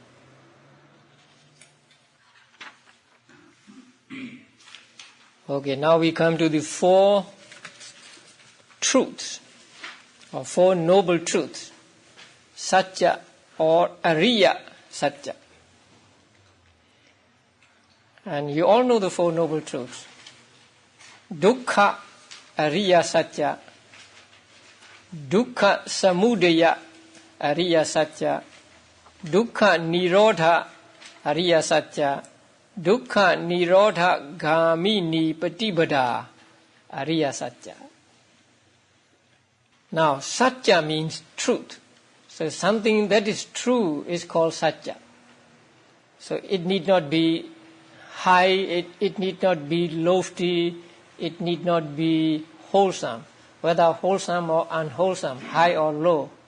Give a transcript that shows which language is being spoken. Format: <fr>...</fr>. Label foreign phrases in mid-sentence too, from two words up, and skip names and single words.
<en>Okay, now we come to the 4 truths, or 4 noble truths.</en> <pi>Satya or Ariya Satya.</pi> <en>And you all know the 4 noble truths.</en> <pi>Dukkha Ariya Satya, Dukkha Samudaya Ariya Satya, Dukkha Nirodha Ariya Satya, Dukkha Nirodha Gamini Patibada Ariya Satya.</pi> <en>Now, Satya means truth. So something that is true is called Satya. So it need not be high, it need not be lofty, it need not be wholesome, whether wholesome or unwholesome, high or low.</en>